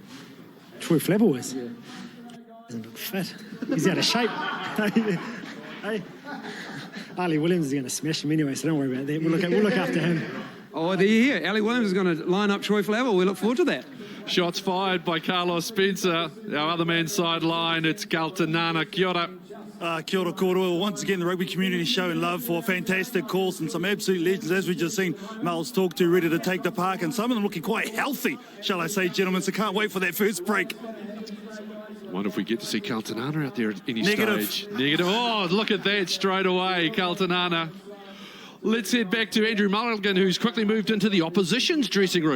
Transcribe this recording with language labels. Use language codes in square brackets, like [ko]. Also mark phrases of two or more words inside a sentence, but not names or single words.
[en] Troy Flavel is? Yeah. Doesn't look fit. He's out of shape. Hey. Ali Williams is going to smash him anyway, so don't worry about that. We'll look after him. Oh, there you hear. Ali Williams is going to line up Troy Flavel. We look forward to that. Shots fired by Carlos Spencer. Our other man's sideline, it's Kaltanana. [mi] Kia ora. Kia ora kōrua. [en] Once again, the rugby community showing love for fantastic calls and some absolute legends, as we just seen Mel's talk to, ready to take the park, and some of them looking quite healthy, shall I say, gentlemen, so can't wait for that first break. I wonder if we get to see Kaltanana out there at any Negative. stage. Negative. Oh, look at that straight away, Kaltanana. Let's head back to Andrew Mulligan, who's quickly moved into the opposition's dressing room.